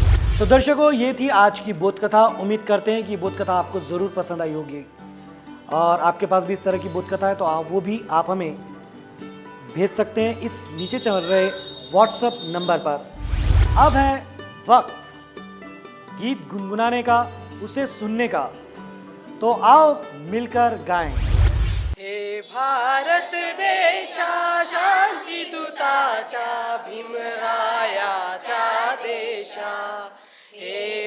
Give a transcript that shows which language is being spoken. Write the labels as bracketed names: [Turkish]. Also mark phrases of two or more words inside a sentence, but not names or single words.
[Hindi] तो दर्शकों, ये थी आज की बोध कथा। उम्मीद करते हैं कि बोध कथा आपको ज़रूर पसंद आई होगी और आपके पास भी इस तरह की बोध कथा है तो वो भी आप हमें भेज सकते हैं इस नीचे चल रहे व्हाट्सएप नंबर पर। अब है वक्त गीत गुनगुनाने का, उसे सुनने का। तो आओ मिलकर गाएं। [Marathi] हे भारत देशा शांती दूताचा भीमरायाचा देशा हे